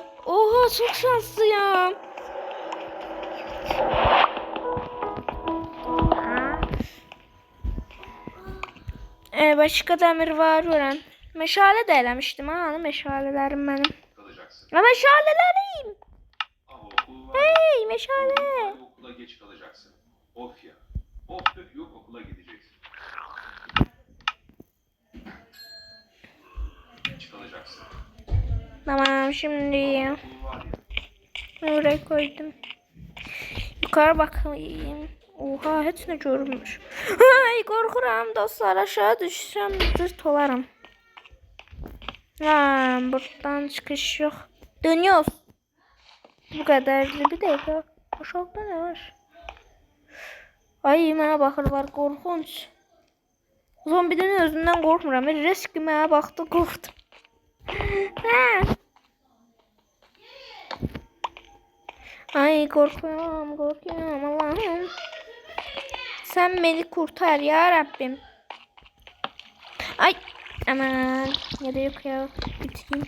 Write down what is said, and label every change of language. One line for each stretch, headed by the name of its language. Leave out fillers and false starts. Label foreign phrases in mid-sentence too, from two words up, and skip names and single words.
Turkish: Oha çok şanslıyım. Başka demir var öğren. Meşale de eləmiştim ha. Meşalelerim benim. Kalacaksın. Ya meşalelerim. Ama okul var. Hey meşale. Okula geç kalacaksın. Of ya. Of da yok okula gideceksin. Geç kalacaksın. Tamam şimdi Okul var ya. oraya koydum. Yukarı bakayım. Oha hepsini görmüş.
Azerbaijani: Ay korkuram dostlar aşağı düşsem zırt olarım.
Turkish: Ha, buradan çıkış yok. Dönüyoruz. Bu kadardı bir dakika. Aşağıda ne var?
Azerbaijani: Ay mənə baxırlar korkunç. Zombinin özündən qorxmuram. Risk mənə baxdı qorxdum. Ha.
Turkish: Ay korkuyorum korkuyorum Allah'ım. Sen beni kurtar ya Rabbim. Ay aman ya da yok ya bitireyim.